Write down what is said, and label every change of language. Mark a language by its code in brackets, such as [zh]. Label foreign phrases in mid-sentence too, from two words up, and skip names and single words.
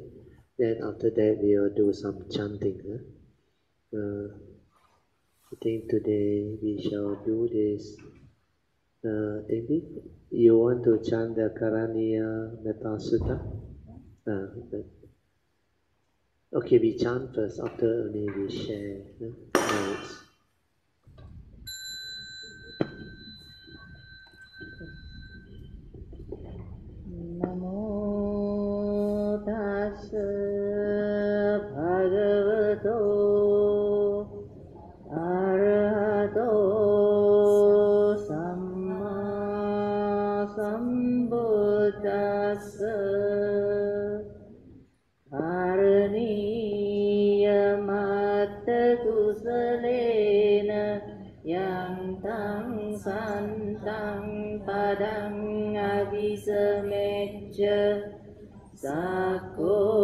[en] Then after that, we will do some chanting. I think today we shall do this. Maybe you want to chant the Karaniya Metta Sutta? Okay, we chant first, after only we share merits. [pi] Namo tassa bhagavato arahato samma sambuddhassa Karaniya matta kusalena yang tang santang padang avisameja sako